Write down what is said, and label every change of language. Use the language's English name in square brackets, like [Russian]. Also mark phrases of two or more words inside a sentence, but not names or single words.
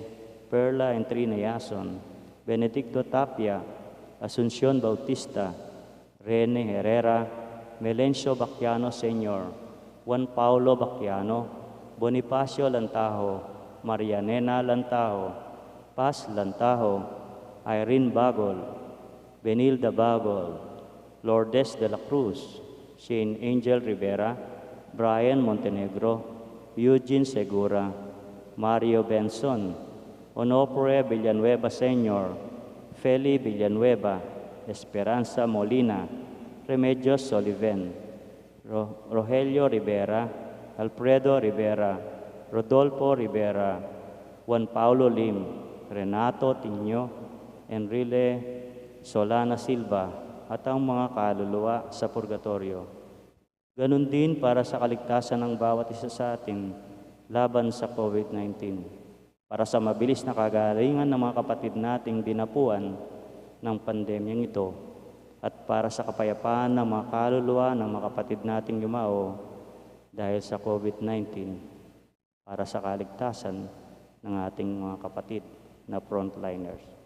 [Filipino] Perla Entrina Yason, Benedicto Tapia, Asuncion Bautista, Rene Herrera, Melencio Bacchiano Sr., Juan Paulo Bacchiano, Bonifacio Lantajo, Marianena Lantajo, Paz Lantajo, Irene Bagol, Benilda Bagol, Lourdes de la Cruz, Shane Angel Rivera, Brian Montenegro, Eugene Segura, Mario Benson, Onofre Villanueva Sr., Feli Villanueva, Esperanza Molina, Remedios Soliven, Rogelio Rivera, Alfredo Rivera, Rodolfo Rivera, Juan Paulo Lim, Renato Tiño, Enrile Solana Silva, at ang mga kaluluwa sa purgatorio. Ganon din para sa kaligtasan ng bawat isa sa atin laban sa COVID-19. Para sa mabilis na kagalingan ng mga kapatid nating dinapuan ng pandemyang ito at para sa kapayapaan ng mga kaluluwa ng mga kapatid nating yumao dahil sa COVID-19, para sa kaligtasan ng ating mga kapatid na frontliners.